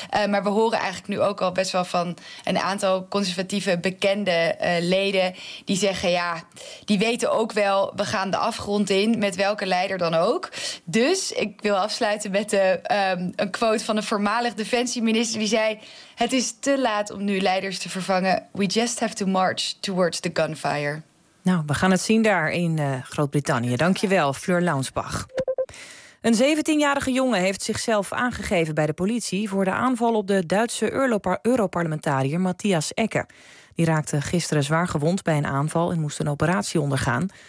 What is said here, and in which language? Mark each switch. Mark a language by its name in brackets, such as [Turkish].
[Dutch] Maar we horen eigenlijk nu ook al best wel van een aantal conservatieve bekende leden die zeggen, ja, die weten ook wel, we gaan de afgrond in met welke leider dan ook. Dus ik wil afsluiten met een quote van een voormalig defensieminister die zei, het is te laat om nu leiders te vervangen. [English] We just have to march towards the gunfire. [Dutch] Nou, we gaan het zien daar in Groot-Brittannië. Dankjewel, Fleur Launsbach. Een 17-jarige jongen heeft zichzelf aangegeven bij de politie voor de aanval op de Duitse Europarlementariër Matthias Ecke. Die raakte gisteren zwaar gewond bij een aanval en moest een operatie ondergaan.